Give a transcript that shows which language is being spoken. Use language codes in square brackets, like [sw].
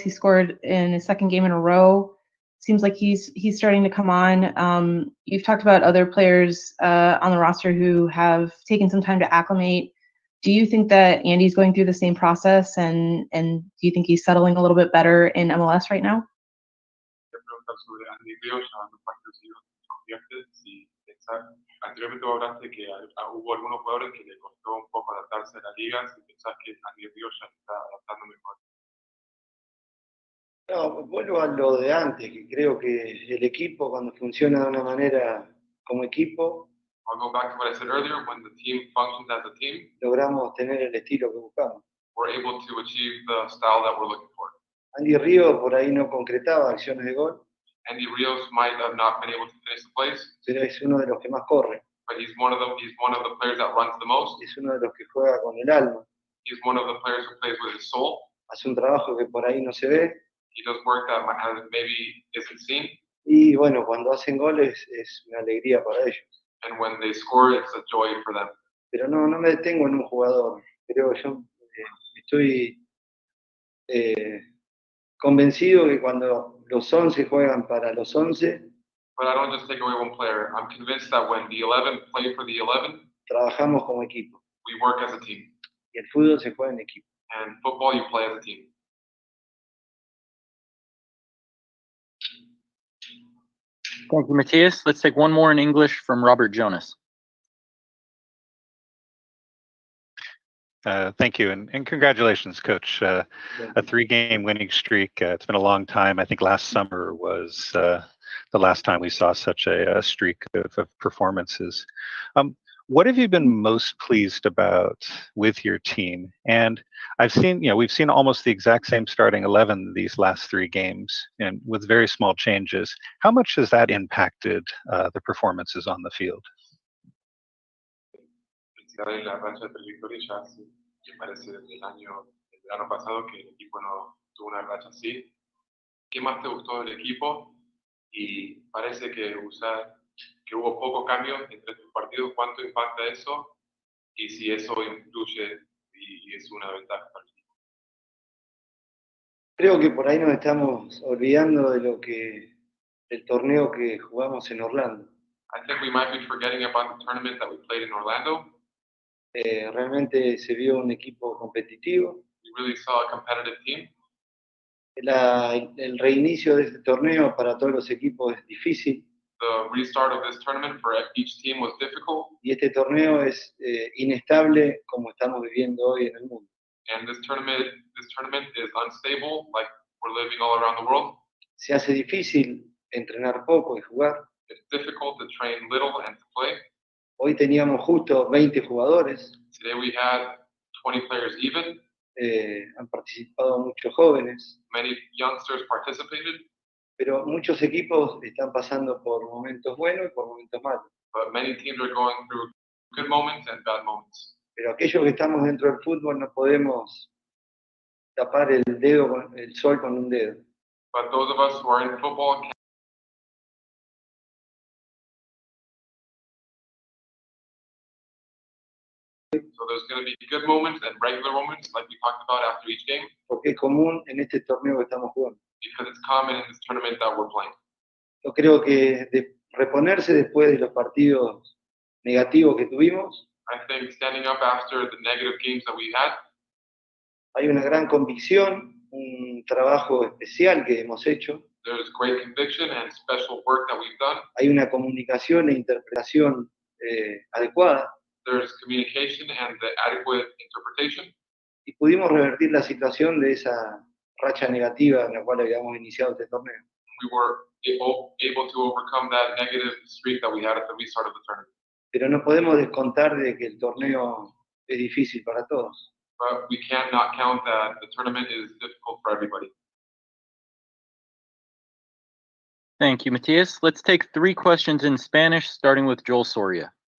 [en] He scored in his second game in a row. Seems like he's starting to come on. You've talked about other players on the roster who have taken some time to acclimate. Do you think that Andy's going through the same process, and do you think he's settling a little bit better in MLS right now? [es] Sobre Andy Rios, llevando partidos y convierte, si anteriormente vos hablaste que hubo algunos jugadores que le costó un poco adaptarse a la liga, si pensás que Andy Rios ya está adaptando mejor. No, vuelvo a lo de antes, que creo que el equipo cuando funciona de una manera como equipo, [en] I'll go back to what I said earlier, when the team functions as a team, [es] logramos tener el estilo que buscamos. [en] we're able to achieve the style that we're looking for. [es] Andy Ríos por ahí no concretaba acciones de gol, [en] Andy Rios might have not been able to finish the plays, [es] pero es uno de los que más corre, [en] but he's one of the players that runs the most. [es] es uno de los que juega con el alma, [en] He's one of the players who plays with his soul. [es] hace un trabajo que por ahí no se ve, [en] He does work that maybe isn't seen, [es] y bueno, cuando hacen goles es una alegría para ellos. [en] and when they score, it's a joy for them. [es] Pero no me detengo en un jugador, creo yo estoy convencido que cuando los 11 juegan para los 11, [en] But I don't just take away one player. I'm convinced that when the 11 play for the 11, [es] trabajamos como equipo, [en] we work as a team. [es] y el fútbol se juega en equipo. [en] And football, you play as a team. Thank you, Matias. Let's take one more in English from Robert Jonas. Thank you, and congratulations, Coach. A 3-game winning streak. It's been a long time. I think last summer was the last time we saw such a streak of performances. What have you been most pleased about with your team? And I've seen, we've seen almost the exact same starting 11 these last 3 games, and with very small changes. How much has that impacted the performances on the field? [es] En la racha de 3 victorias ya me parece desde el verano pasado que el equipo no tuvo una racha así. ¿Qué más te gustó del equipo? Y parece que hubo poco cambio entre tus partidos. ¿Cuánto impacta eso? Y si eso influye y es una ventaja para el equipo. Creo que por ahí nos estamos olvidando del torneo que jugamos en Orlando. [en] I think we might be forgetting about the tournament that we played in Orlando. [es] Realmente se vio un equipo competitivo. [en] We really saw a competitive team. [es] El reinicio de este torneo para todos los equipos es difícil. [en] The restart of this tournament for each team was difficult. [es] Y este torneo es inestable como estamos viviendo hoy en el mundo. [en] And this tournament is unstable, like we're living all around the world. [es] Se hace difícil entrenar poco y jugar. [en] It's difficult to train little and to play. [es] Hoy teníamos justo 20 jugadores. [en] Today we had 20 players even. [es] Han participado muchos jóvenes. [en] Many youngsters participated. [es] Pero muchos equipos están pasando por momentos buenos y por momentos malos. [en] But many teams are going through good moments and bad moments. [es] Pero aquellos que estamos dentro del fútbol no podemos tapar el sol con un dedo. [en] But those of us who are in football So there's going to be good moments and regular moments, like we talked about after each game. [es] Porque es común en este torneo que estamos jugando. [en] Because it's common in this tournament that we're playing. [es] Yo creo que reponerse después de los partidos negativos que tuvimos. [en] I think standing up after the negative games that we had. [es] Hay una gran convicción, un trabajo especial que hemos hecho. [en] There's great conviction and special work that we've done. [es] Hay una comunicación e interpretación adecuada. [en] There's communication and the adequate interpretation. [es] Y pudimos revertir la situación de esa racha negativa en la cual habíamos iniciado este torneo. [en] We were able to overcome that negative streak that we had at the restart of the tournament. [es] Pero no podemos descontar de que el torneo es difícil para todos. [en] but we can't not count that the tournament is difficult for everybody. Thank you, Matias. Let's take 3 questions in Spanish, starting with Joel Soria.